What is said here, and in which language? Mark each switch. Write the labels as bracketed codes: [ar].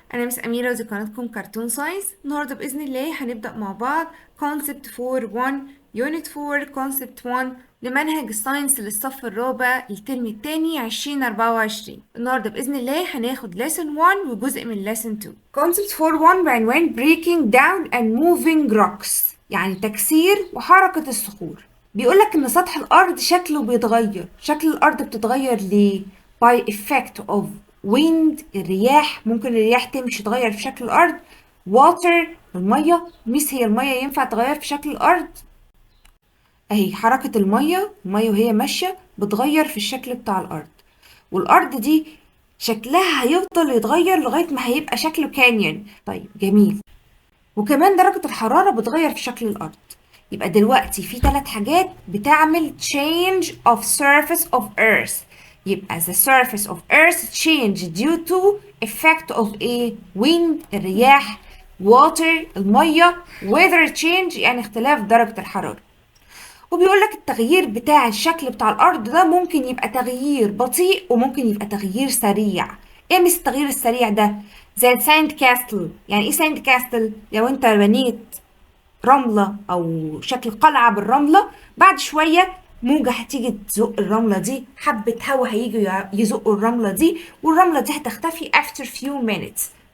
[ar] أنا مس أميرة ودي قناتكم كرتون ساينس. النهاردة بإذن الله هنبدأ مع بعض [en] Concept 4-1 Unit 4 Concept 1 [ar] لمنهج الساينس للصف الرابع الترم التاني 2024. النهاردة بإذن الله هناخد [en] Lesson 1 [ar] وجزء من [en] Lesson 2. Concept 4-1 [ar] بعنوان [en] Breaking Down and Moving Rocks، [ar] يعني تكسير وحركة الصخور. بيقولك إن سطح الأرض شكله بيتغير. شكل الأرض بتتغير ليه؟ [en] by effect of wind، [ar] الرياح. ممكن الرياح تمشي تغير في شكل الأرض. [en] water، [ar] المية. ميس هي المية ينفع تغير في شكل الأرض؟ أهي حركة المية وهي ماشية بتغير في الشكل بتاع الأرض، والأرض دي شكلها هيفضل يتغير لغاية ما هيبقى شكله كانيون. طيب جميل. وكمان درجة الحرارة بتغير في شكل الأرض. يبقى دلوقتي في 3 حاجات بتعمل [en] change of surface of earth. [ar] يبقى [en] the surface of earth change due to effect of a wind، [ar] الرياح، [en] water، [ar] المية، [en] weather change [ar] يعني اختلاف درجة الحرارة. وبيقول لك التغيير بتاع الشكل بتاع الأرض ده ممكن يبقى تغيير بطيء وممكن يبقى تغيير سريع. ايه مثل التغيير السريع ده؟ زي الساند كاستل. يعني ايه ساند كاستل؟ لو انت بنيت رملة أو شكل قلعة بالرملة، بعد شوية موجة هتيجي تزق الرملة دي، حبة هوا هيجوا يزقوا الرملة دي، والرملة دي هتختفي [en] after few minutes.